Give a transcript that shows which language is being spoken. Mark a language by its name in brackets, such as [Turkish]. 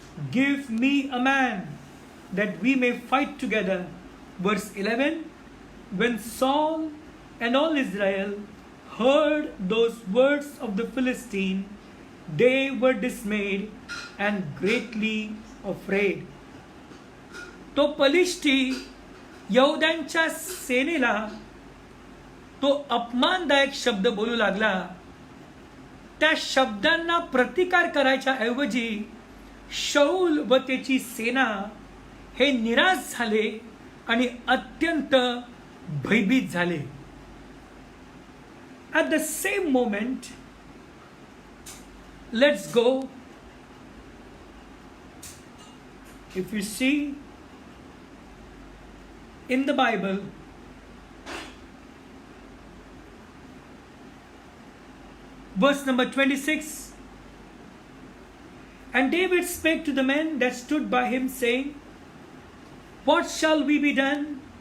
[English] Give me a man that we may fight together. Verse 11. When Saul and all Israel heard those words of the Philistine, they were dismayed and greatly afraid. [Marathi] तो पलिष्टी यहूद्यांच्या सेनेला तो अपमानदायक शब्द बोलू लागला. त्या शब्दांना प्रतिकार करायच्या ऐवजी शाऊल व त्याची सेना हे निराश झाले आणि अत्यंत भयभीत झाले. [English] At the same moment, let's go. If you see in the Bible, verse number 26, and David spake to the men that stood by him, saying, What shall we be done?